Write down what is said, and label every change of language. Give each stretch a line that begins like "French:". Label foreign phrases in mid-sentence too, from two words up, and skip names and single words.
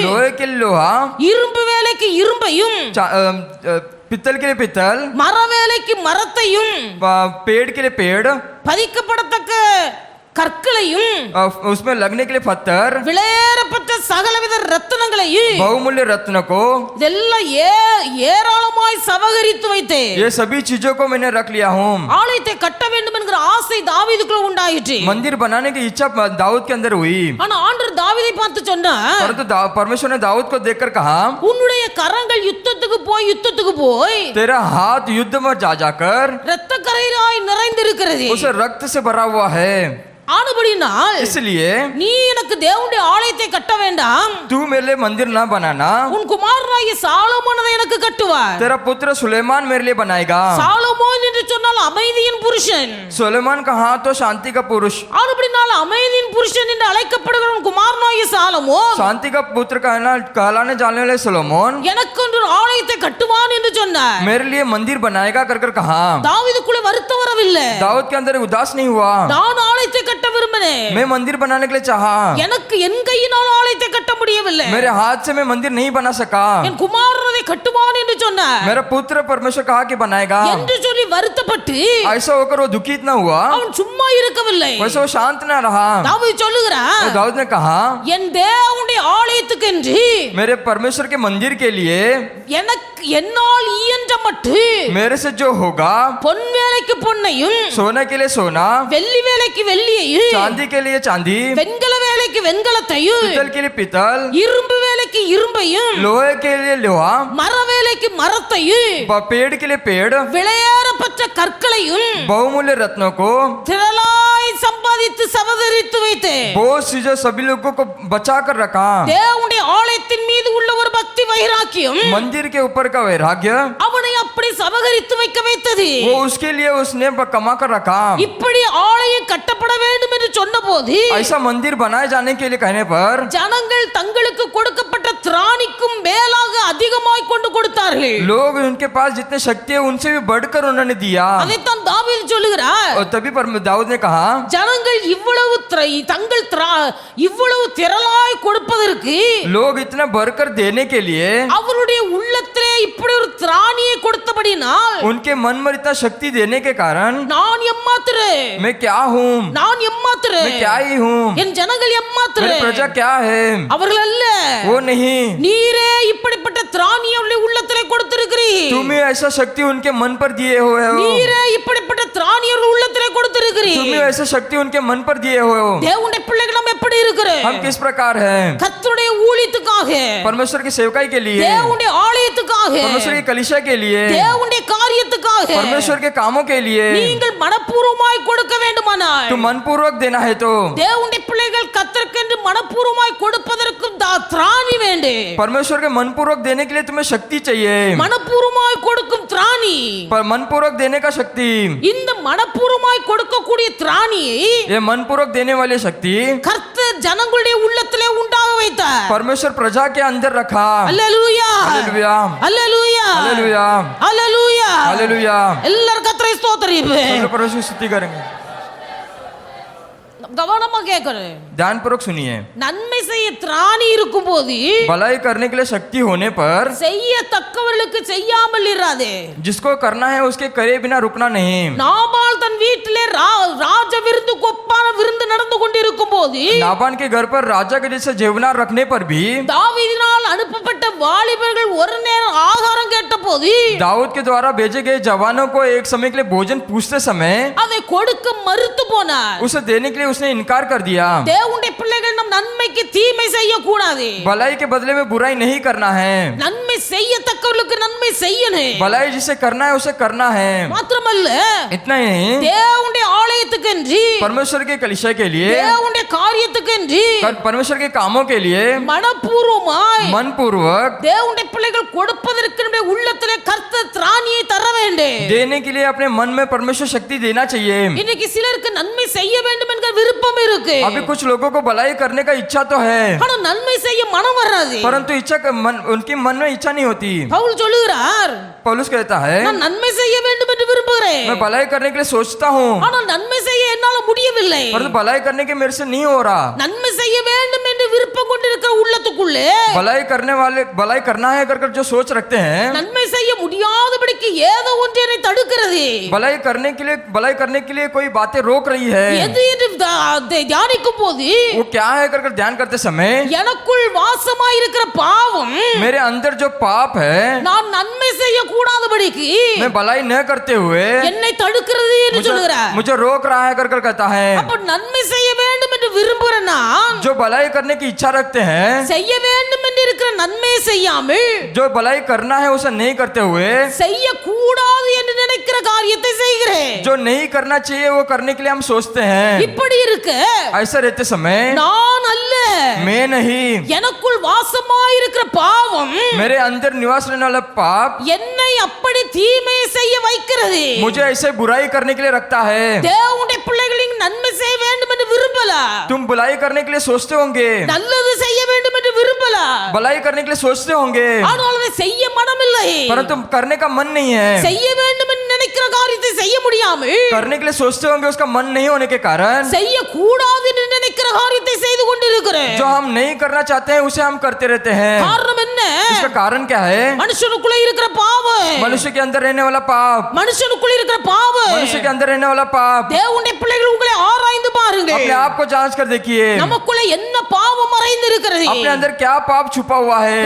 Hindi: लोहे के लिए लोहा,
Tamil: இரும்பு வேலைக்கு இரும்பையும்,
Hindi: पित्तल के लिए पित्तल,
Tamil: மர வேலைக்கு மரத்தையும்,
Hindi: पेड़ के लिए पेड़,
Tamil: பதிக்கப்படத்தக்க கற்களையும்,
Hindi: उसमें लगने के लिए पत्थर,
Tamil: விலையேறப்பட்ட சகலவித ரத்தினங்களையும்,
Hindi: बहुमूल्य रत्न को,
Tamil: இதெல்லாம் ஏராளமாய் சவகரித்து வைத்தேன்.
Hindi: ये सभी चीजों को मैंने रख लिया हूँ।
Tamil: ஆலயத்தை கட்ட வேண்டும் என்கிற ஆசை தாவீதுக்குள்ள உண்டாயிற்று.
Hindi: मंदिर बनाने की इच्छा दाऊद के अंदर हुई,
Tamil: ஆனா ஆண்டவர் தாவீதை பார்த்து சொன்னார்,
Hindi: परंतु परमेश्वर ने दाऊद को देखकर कहा,
Tamil: உன்னுடைய கரங்கள் யுத்தத்துக்கு போய்
Hindi: तेरा हाथ युद्ध में जा जाकर
Tamil: இரத்த கரையாய் நிறைந்திருக்கிறது.
Hindi: उस रक्त से भरा हुआ है,
Tamil: ஆனபடினால்
Hindi: इसलिए
Tamil: நீ எனக்கு தேவனுடைய ஆலயத்தை கட்ட வேண்டாம்,
Hindi: तू मेरे लिए मंदिर ना बनाना,
Tamil: உன் குமாரனாகிய சாலமோன் அதை எனக்கு கட்டுவார்.
Hindi: तेरा पुत्र सुलेमान मेरे लिए बनाएगा।
Tamil: சாலமோன் என்று சொன்னால் அமைதியின் புருஷன்.
Hindi: सुलेमान का हाथ तो शांति का पुरुष,
Tamil: ஆனபடினால் அமைதியின் புருஷன் என்று அழைக்கப்படுகிற உன் குமாரனாகிய சாலமோன்
Hindi: शांति का पुत्र कहलाने जाने वाले सोलोमन
Tamil: எனக்கு ஒரு ஆலயத்தை கட்டுவான் என்று சொன்னார்.
Hindi: मेरे लिए मंदिर बनाएगा कर कर कहा।
Tamil: தாவீதுக்குள்ள வருத்தம் வரவில்லை.
Hindi: दाऊद के अंदर उदास नहीं हुआ,
Tamil: நான் ஆலயத்தை கட்ட விரும்பினேன்,
Hindi: मैं मंदिर बनाने के लिए चाहा,
Tamil: எனக்கு என் கையினால் ஆலயத்தை கட்ட முடியவில்லை,
Hindi: मेरे हाथ से मैं मंदिर नहीं बना सका,
Tamil: என் குமாரன் அதை கட்டுவான் என்று சொன்னார்
Hindi: मेरा पुत्र परमेश्वर कहा कि बनाएगा।
Tamil: என்று சொல்லி வருத்தப்பட்டு
Hindi: ऐसा होकर वो दुखित ना हुआ,
Tamil: அவன் சும்மா இருக்கவில்லை.
Hindi: वैसे वो शांत ना रहा।
Tamil: தாவீது சொல்லுகிறான்,
Hindi: तो दाऊद ने कहा,
Tamil: என் தேவனுடைய ஆலயத்துக்கென்று
Hindi: मेरे परमेश्वर के मंदिर के लिए
Tamil: எனக்கு என்னால் இயன்ற மட்டும்
Hindi: मेरे से जो होगा,
Tamil: பொன் வேலைக்கு பொன்னையும்,
Hindi: सोने के लिए सोना,
Tamil: வெள்ளி வேலைக்கு வெள்ளியையும்,
Hindi: चांदी के लिए चांदी,
Tamil: வெண்கல வேலைக்கு வெண்கலத்தையும்,
Hindi: पित्तल के लिए पित्तल,
Tamil: இரும்பு வேலைக்கு இரும்பையும்,
Hindi: लोहे के लिए लोहा,
Tamil: மர வேலைக்கு மரத்தையும்,
Hindi: पेड़ के लिए पेड़,
Tamil: விலையேறப்பட்ட கற்களையும்
Hindi: बहुमूल्य रत्नों को,
Tamil: திரளாய் சம்பாதித்து சவதரித்து வைத்தேன்.
Hindi: बहुत चीजों सभी लोगों को बचा कर रखा।
Tamil: தேவனுடைய ஆலயத்தின் மீது உள்ள ஒரு பக்தி வைராக்கியம்
Hindi: मंदिर के ऊपर का वैराग्य
Tamil: அவனை அப்படி சவகரித்து வைக்க வைத்தது.
Hindi: वो उसके लिए उसने कमा कर रखा।
Tamil: இப்படி ஆலயம் கட்டப்பட வேண்டும் என்று சொன்னபோது
Hindi: ऐसा मंदिर बनाए जाने के लिए कहने पर
Tamil: ஜனங்கள் தங்களுக்கு கொடுக்கப்பட்ட திராணிக்கும் மேலாக அதிகமாய் கொண்டு கொடுத்தார்கள்.
Hindi: लोग उनके पास जितने शक्ति है उनसे भी बढ़कर उन्होंने दिया।
Tamil: அதைத்தான் தாவீது சொல்லுகிறார்,
Hindi: और तभी दाऊद ने कहा,
Tamil: ஜனங்கள் இவ்வளவு திரளாய் கொடுப்பதற்கு
Hindi: लोग इतना बढ़कर देने के लिए
Tamil: அவருடைய உள்ளத்திலே இப்படி ஒரு திராணியை கொடுத்தபடினால்
Hindi: उनके मन में इतना शक्ति देने के कारण
Tamil: நான் எம்மாத்திர
Hindi: मैं क्या हूँ,
Tamil: நான் எம்மாத்திர எம்மாத்திரே
Hindi: मैं क्या ही हूँ,
Tamil: என் ஜனங்கள் எம்மாத்திரே
Hindi: मेरी प्रजा क्या है,
Tamil: அவர்கள் அல்ல
Hindi: वो नहीं।
Tamil: நீரே இப்படிப்பட்ட திராணி அவருடைய உள்ளத்திலே கொடுத்திருக்கிறீர்
Hindi: तुम ही ऐसा शक्ति उनके मन पर दिए हुए हो,
Tamil: நீரே இப்படிப்பட்ட திராணி அவருடைய உள்ளத்திலே கொடுத்திருக்கிறீர்
Hindi: तुम ही ऐसा शक्ति उनके मन पर दिए हुए हो।
Tamil: தேவனுடைய பிள்ளைகள் நாம் எப்படி இருக்கிறோம்
Hindi: हम किस प्रकार हैं,
Tamil: கர்த்தருடைய ஊழியத்துக்காக
Hindi: परमेश्वर की सेवकाई के लिए,
Tamil: தேவனுடைய ஆலயத்துக்காக
Hindi: परमेश्वर की कलीसिया के लिए,
Tamil: தேவனுடைய காரியத்துக்காக
Hindi: परमेश्वर के कामों के लिए
Tamil: நீங்கள் மனப்பூர்வமாய் கொடுக்க வேண்டுமானால்
Hindi: तुम मनपूर्वक देना है तो
Tamil: தேவனுடைய பிள்ளைகள் கர்த்தருக்கென்று மனப்பூர்வமாய் கொடுப்பதற்கு திராணி வேண்டு
Hindi: परमेश्वर के मनपूर्वक देने के लिए तुम्हें शक्ति चाहिए,
Tamil: மனப்பூர்வமாய் கொடுக்கும் திராணி
Hindi: पर मनपूर्वक देने का शक्ति,
Tamil: இந்த மனப்பூர்வமாய் கொடுக்கக்கூடிய திராணியை
Hindi: ये मनपूर्वक देने वाली शक्ति
Tamil: கர்த்தர் ஜனங்களுடைய உள்ளத்திலே உண்டாக வைத்தார்
Hindi: परमेश्वर प्रजा के अंदर रखा।
Tamil: அல்லேலூயா
Hindi: हालेलुया,
Tamil: அல்லேலூயா
Hindi: हालेलुया,
Tamil: அல்லேலூயா
Hindi: हालेलुया।
Tamil: எல்லாரும் கர்த்தரை ஸ்தோத்திரிப்பே
Hindi: सब लोग परमेश्वर की स्तुति करेंगे।
Tamil: கவனமா கேட்கணும்
Hindi: ध्यानपूर्वक सुनिए,
Tamil: நன்மை செய்ய திராணி இருக்கும்போது
Hindi: भलाई करने के लिए शक्ति होने पर
Tamil: செய்யத்தக்கவர்களுக்கு செய்யாமல் இராதே
Hindi: जिसको करना है उसके करे बिना रुकना नहीं।
Tamil: நாபால் தன் வீட்டிலே ராஜ விருந்து கொப்பான விருந்து நடந்து கொண்டிருக்கும் போது
Hindi: नाबान के घर पर राजा के जैसे जेवनार रखने पर भी
Tamil: தாவீதினால் அனுப்பப்பட்ட வாலிபர்கள் ஒரு நேரம் ஆகாரம் கேட்ட போது
Hindi: दाऊद के द्वारा भेजे गए जवानों को एक समय के लिए भोजन पूछते समय
Tamil: அதை கொடுக்க மறுத்து போனார்
Hindi: उसे देने के लिए उसने इनकार कर दिया।
Tamil: தேவனுடைய பிள்ளைகள் நம் நன்மைக்கு தீமை செய்யக்கூடாது
Hindi: भलाई के बदले में बुराई नहीं करना है,
Tamil: நன்மை செய்யத்தக்கவர்களுக்கு நன்மை செய்யணும்
Hindi: भलाई जिसे करना है उसे करना है।
Tamil: மாத்திரமல்ல
Hindi: इतना ही नहीं,
Tamil: தேவனுடைய ஆலயத்துக்கென்று
Hindi: परमेश्वर के कलीसिया के लिए,
Tamil: தேவனுடைய காரியத்துக்கென்று
Hindi: परमेश्वर के कामों के लिए
Tamil: மனப்பூர்வமாய்
Hindi: मन पूर्वक
Tamil: தேவனுடைய பிள்ளைகள் கொடுப்பதற்கு நம்முடைய உள்ளத்திலே கர்த்தர் திராணியை தர வேண்டும்
Hindi: देने के लिए अपने मन में परमेश्वर शक्ति देना चाहिए।
Tamil: இன்னைக்கு சிலருக்கு நன்மை செய்ய வேண்டும் என்கிற விருப்பம் இருக்கு
Hindi: अभी कुछ लोगों को भलाई करने का इच्छा तो है,
Tamil: ஆனா நன்மை செய்ய மனம் வராது
Hindi: परंतु उनके मन में इच्छा नहीं होती।
Tamil: பவுல் சொல்லுகிறார்
Hindi: पौलुस कहता है
Tamil: நான் நன்மை செய்ய வேண்டும் என்று விரும்புகிறேன்
Hindi: मैं भलाई करने के लिए सोचता हूँ,
Tamil: ஆனால் நன்மை செய்ய என்னால முடியவில்லை
Hindi: परंतु भलाई करने के मेरे से नहीं हो रहा।
Tamil: நன்மை செய்ய வேண்டும் என்று விருப்பம் கொண்டிருக்கிற உள்ளத்துக்குள்ளே
Hindi: भलाई करना है कर जो सोच रखते हैं,
Tamil: நன்மை செய்ய முடியாதபடிக்கு ஏதோ ஒன்று என்னை தடுக்கிறது
Hindi: भलाई करने के लिए कोई बातें रोक रही है।
Tamil: எது என்று தியானிக்கும் போது
Hindi: वो क्या है कर ध्यान करते समय
Tamil: எனக்குள் வாசமாய் இருக்கிற பாவம்
Hindi: मेरे अंदर जो पाप है,
Tamil: நான் நன்மை செய்ய கூடாதபடிக்கு
Hindi: मैं भलाई न करते हुए
Tamil: என்னை தடுக்கிறது என்று சொல்கிறார்
Hindi: मुझे रोक रहा है कर कहता है।
Tamil: அப்ப நன்மை செய்ய வேண்டும் என்று விரும்புகிற நான்
Hindi: जो भलाई करने की इच्छा रखते हैं,
Tamil: செய்ய வேண்டும் என்று இருக்கிற நன்மையை செய்யாமல்
Hindi: जो भलाई करना है उसे नहीं करते हुए
Tamil: செய்ய கூடாது என்று நினைக்கிற காரியத்தை செய்கிறேன்
Hindi: जो नहीं करना चाहिए वो करने के लिए हम सोचते हैं।
Tamil: இப்படி இருக்க
Hindi: ऐसा रहते समय
Tamil: நான் அல்ல
Hindi: मैं नहीं,
Tamil: எனக்குள் வாசமாய் இருக்கிற பாவம்
Hindi: मेरे अंदर निवास रहने वाला पाप
Tamil: என்னை அப்படி தீமை செய்ய வைக்கிறது
Hindi: मुझे ऐसे बुराई करने के लिए रखता है।
Tamil: தேவனுடைய பிள்ளைகளின் நன்மை செய்ய வேண்டும் என்று விரும்பல
Hindi: तुम बुराई करने के लिए सोचते होंगे,
Tamil: நல்லது செய்ய வேண்டும் என்று விரும்பல
Hindi: भलाई करने के लिए सोचते होंगे,
Tamil: ஆனால் அதை செய்ய மனமில்லை
Hindi: परंतु करने का मन नहीं है।
Tamil: செய்ய வேண்டும் என்று நினைக்கிற காரியத்தை செய்ய முடியாமல்
Hindi: करने के लिए सोचते होंगे, उसका मन नहीं होने के कारण
Tamil: செய்ய கூடாது என்று நினைக்கிற காரியத்தை செய்து கொண்டிருக்கிறேன்
Hindi: जो हम नहीं करना चाहते हैं उसे हम करते रहते हैं।
Tamil: காரணம் என்ன
Hindi: इसका कारण क्या है?
Tamil: மனுஷனுக்குள்ள இருக்கிற பாவம்
Hindi: मनुष्य के अंदर रहने वाला पाप,
Tamil: மனுஷனுக்குள்ள இருக்கிற பாவம்
Hindi: मनुष्य के अंदर रहने वाला पाप।
Tamil: தேவனுடைய பிள்ளைகள் உங்களை ஆராய்ந்து பாருங்க
Hindi: अपने आप को जांच कर देखिए,
Tamil: நமக்குள்ள என்ன பாவம் மறைந்து இருக்கிறது
Hindi: अपने अंदर क्या पाप छुपा हुआ है।